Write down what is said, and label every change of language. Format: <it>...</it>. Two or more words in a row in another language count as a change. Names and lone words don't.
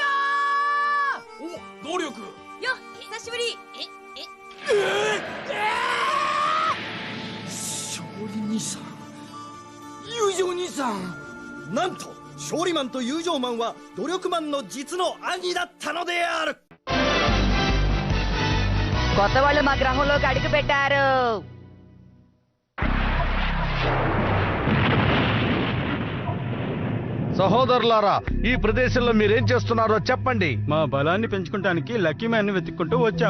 <ja>お、努力よ、久しぶり。勝利兄さん、友情兄さん、なんと勝利マンと友情マンは努力マンの実の兄だったのである。</ja> <te>కొత్త వాళ్ళు మా గ్రహంలోకి అడుగు పెట్టారు. సహోదరులారా, ఈ ప్రదేశంలో మీరేం చేస్తున్నారో చెప్పండి. మా బలాన్ని పెంచుకోవడానికి లక్కీ మ్యాన్ ని వెతుక్కుంటూ వచ్చాం.</te>